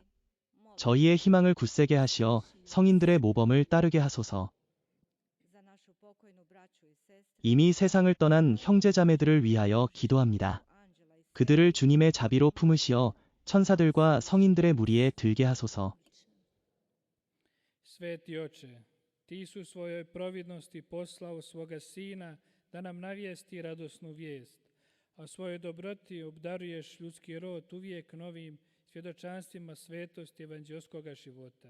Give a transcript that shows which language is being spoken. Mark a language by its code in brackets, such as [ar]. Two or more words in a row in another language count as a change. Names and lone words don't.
[ko] 저희의 희망을 굳세게 하시어 성인들의 모범을 따르게 하소서. 이미 세상을 떠난 형제자매들을 위하여 기도합니다. 그들을 주님의 자비로 품으시어 천사들과 성인들의 무리에 들게 하소서. [hr] Sveti Oče, Ti su svojoj providnosti poslao svoga Sina da nam navijesti radosnu vijest, a svojoj dobroti obdaruješ ljudski rod uvijek novim svjedočanstvima svetosti evanđelskoga života.